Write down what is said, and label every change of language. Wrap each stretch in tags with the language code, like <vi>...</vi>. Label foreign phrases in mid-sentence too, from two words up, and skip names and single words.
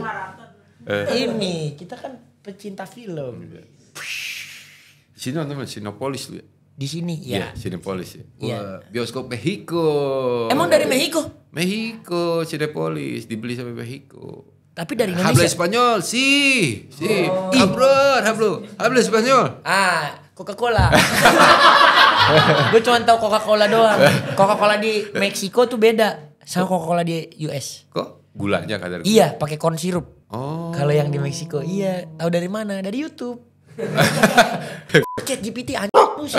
<id>Ini kita kan pecinta film. Di sini nonton Cinepolis lu ya? Di sini ya. Cinepolis ya. Iya. Wah, bioskop Mexico. Emang dari Mexico? Mexico, Cinepolis dibeli sampai Mexico. Tapi dari Habla Indonesia.</id> <es>Español, sí. Hablo Español.</es> <id>Coca-Cola. Gue cuma tahu Coca-Cola doang. Coca-Cola di Meksiko tuh beda sama Coca-Cola di US. Kok gulanya kadar gula? Iya, pakai</id> <en>corn syrup.</en> <id>Oh. Kalau yang di Meksiko, iya. Tahu dari mana? Dari YouTube. Chat GPT anjing lu sih.</id>